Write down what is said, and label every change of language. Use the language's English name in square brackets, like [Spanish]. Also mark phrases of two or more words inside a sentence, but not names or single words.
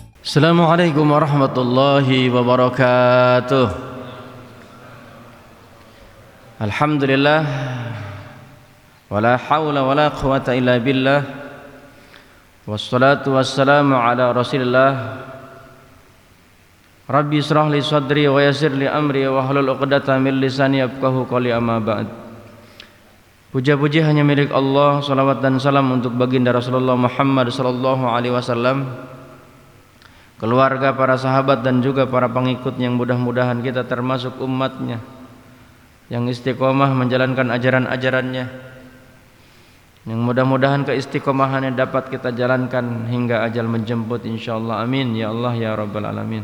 [Arabic] السلام عليكم ورحمة الله وبركاته. الحمد لله، ولا حول ولا قوة إلا بالله. والصلاة والسلام على رسول الله. رب اشرح لي صدري ويسر لي أمري واحلل عقدة من لساني يفقهوا قولي، أما بعد. [Indonesian] Puja-puji hanya milik Allah, salawat dan salam untuk baginda Rasulullah Muhammad [Arabic] صلى الله عليه وسلم, [Indonesian] keluarga, para sahabat dan juga para pengikutnya, yang mudah-mudahan kita termasuk umatnya yang istiqomah menjalankan ajaran-ajarannya, yang mudah-mudahan keistiqomahannya dapat kita jalankan hingga ajal menjemput insyaallah, [Arabic] آمين يا الله يا رب العالمين.